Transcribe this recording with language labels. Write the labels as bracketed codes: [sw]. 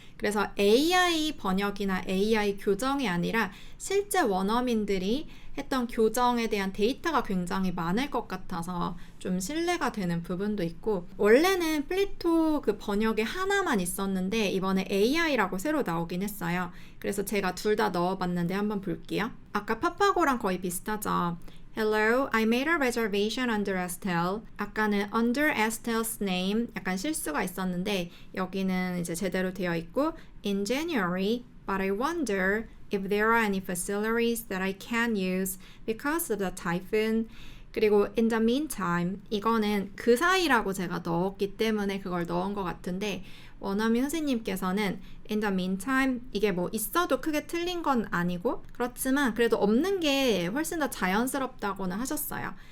[ko] 그래서 AI 번역이나 AI 교정이 아니라 실제 원어민들이 했던 교정에 대한 데이터가 굉장히 많을 것 같아서 좀 신뢰가 되는 부분도 있고, 원래는 플리토 그 번역에 하나만 있었는데 이번에 AI라고 새로 나오긴 했어요. 그래서 제가 둘 다 넣어봤는데 한번 볼게요. 아까 파파고랑 거의 비슷하죠. [en] Hello, I made a reservation under Estelle. 아까는 under Estelle's name [ko] 약간 실수가 있었는데 여기는 이제 제대로 되어 있고 [en] in January, but I wonder if there are any facilities that I can use because of the typhoon. [ko] 그리고 [en] in the meantime, [ko] 이거는 그 사이라고 제가 넣었기 때문에 그걸 넣은 것 같은데 원어민 선생님께서는 in the meantime 이게 뭐 있어도 크게 틀린 건 아니고 그렇지만 그래도 없는 게 훨씬 더 자연스럽다고는 하셨어요.